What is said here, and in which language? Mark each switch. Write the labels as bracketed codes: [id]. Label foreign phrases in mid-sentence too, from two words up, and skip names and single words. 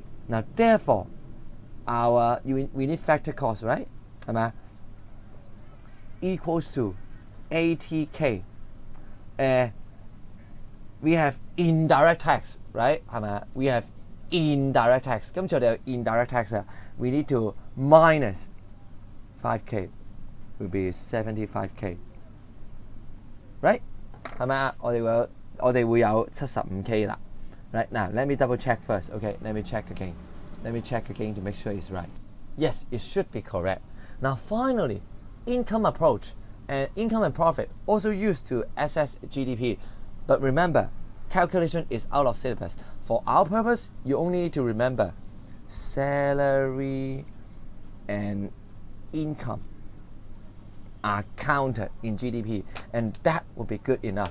[en] Now, therefore, we need factor cost, right? [yue] 係咪？ [en] Equals to 80K. We have indirect tax, right? [yue] 係咪？ [en] We have indirect tax. [yue] 今次我哋有 [en] indirect tax 啊 we need to minus 5K. Will be 75K. Right? [yue] 係咪啊？我哋會有 75K 啦。 [en] Right, now let me double check first. Okay, let me check again to make sure it's right. Yes, it should be correct. Now finally, income approach and income and profit also used to assess GDP. But remember, calculation is out of syllabus. For our purpose, you only need to remember salary and income are counted in GDP, and that would be good enough.